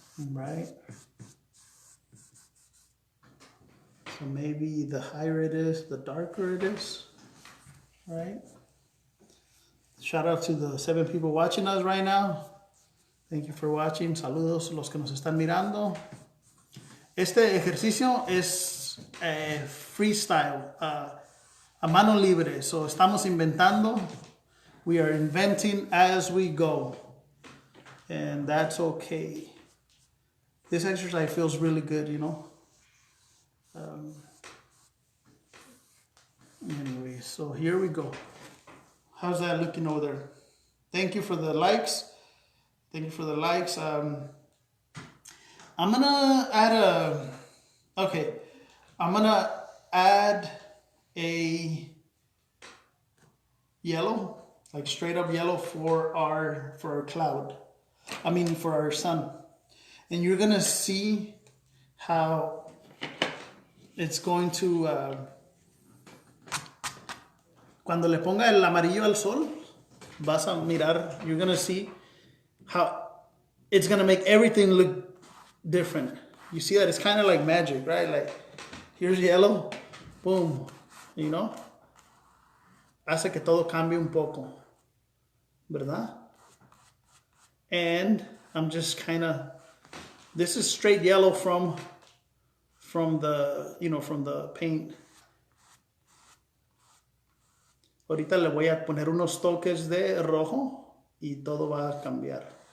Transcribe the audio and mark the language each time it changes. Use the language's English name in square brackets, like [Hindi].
[English] Right? So maybe the higher it is, the darker it is. Right? Shout out to the 7 people watching us right now. Thank you for watching. [Spanish] Saludos los que nos están mirando. Este ejercicio es freestyle, a mano libre. So estamos inventando. [English] We are inventing as we go. And that's okay. This exercise feels really good, you know. Anyway, so here we go. How's that looking over there? Thank you for the likes. Thank you for the likes. I'm gonna add I'm gonna add a yellow, like straight up yellow for our cloud. I mean for our sun. And you're gonna see how it's going to [Spanish] cuando le ponga el amarillo al sol, vas a mirar, [English] you're gonna see how it's gonna make everything look different. You see that it's kind of like magic, right? Like here's yellow, boom, you know, [Spanish] hace que todo cambie un poco, ¿verdad? [English] And I'm just kind of, this is straight yellow from the, you know, from the paint. [Spanish] Ahorita le voy a poner unos toques de rojo y todo va a cambiar.